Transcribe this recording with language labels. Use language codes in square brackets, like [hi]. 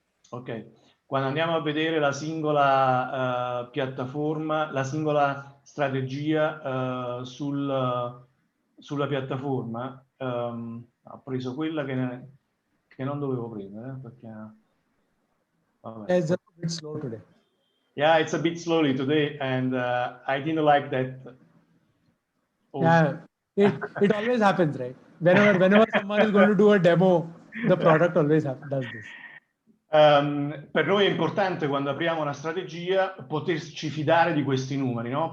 [it] Ok, quando andiamo a vedere la singola piattaforma, la singola strategia sulla piattaforma, ho preso quella che non dovevo prendere, perché vabbè. [en] It's just a bit slow today. Yeah, it's a bit slowly today, and I didn't like that. Yeah, it always happens, right? Whenever someone is going to do a demo, the product always does this. [it] Per noi è importante, quando apriamo una strategia, poterci fidare di questi numeri, no?